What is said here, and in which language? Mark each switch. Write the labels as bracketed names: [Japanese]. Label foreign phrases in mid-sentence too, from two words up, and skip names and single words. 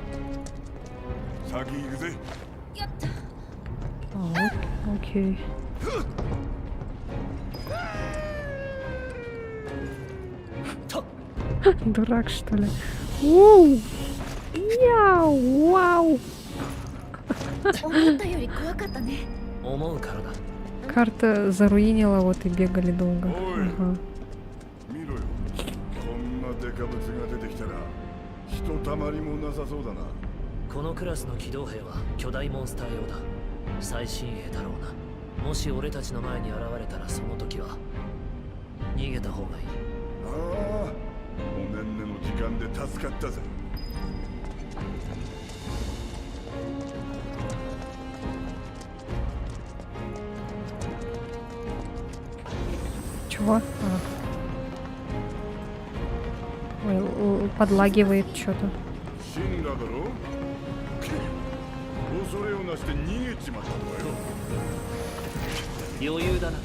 [Russian] Окей. Дурак, что ли? Ууу! Яу! Вау! [Japanese] 思ったより怖かったね。思うからだ。 [Russian] Карта заруинила, вот и бегали долго. Ага. [Japanese] 見ろよ。こんなデカブツが出てきたら、ひとたまりもなさそうだな。このクラスの機動兵は巨大モンスター用だ。最新鋭だろうな。もし俺たちの前に現れたらその時は逃げた方がいい。ああ、おねんねの時間で助かったぜ。 [Russian] Чего? Ой, подлагивает что-то. [Japanese] 死んだだろ？恐れをなして逃げちまったのよ。余裕だな。